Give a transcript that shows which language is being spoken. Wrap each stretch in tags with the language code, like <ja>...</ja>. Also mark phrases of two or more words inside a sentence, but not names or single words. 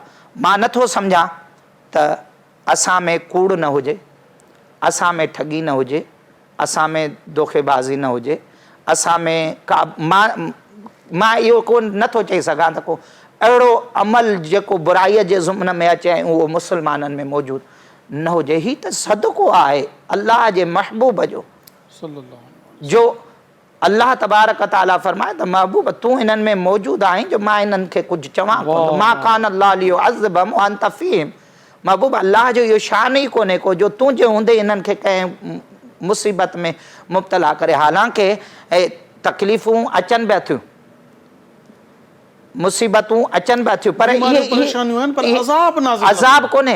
<sd>मां नथो सम्झां त असां में कूड़ न हुजे, असां में ठगी न हुजे, असां में धोखेबाज़ी न हुजे, असां में का मां इहो कोन नथो चई सघां त को अहिड़ो अमल जेको बुराईअ जे ज़ुम्न में अचे ऐं उहो मुस्लमाननि में मौजूदु न हुजे। ही त सदको आहे अल्लाह जे महबूब जो अल्लाह तबारक ताला फरमाए त महबूब तूं इन्हनि में मौजूदु आहीं जो मां इन्हनि खे कुझु चवां कोन,</sd> <ar>ما كان الله ليعذبهم وأنت فيهم,</ar> <sd>महबूब अल्लाह जो इहो शान ई कोन्हे को जो तुंहिंजे हूंदे इन्हनि खे कंहिं मुसीबत में मुब्तला करे। हालांकि तकलीफ़ूं अचनि पिया थियूं, मुसीबतूं अचनि पिया थियूं, पर इहे अज़ाब कोन्हे।</sd>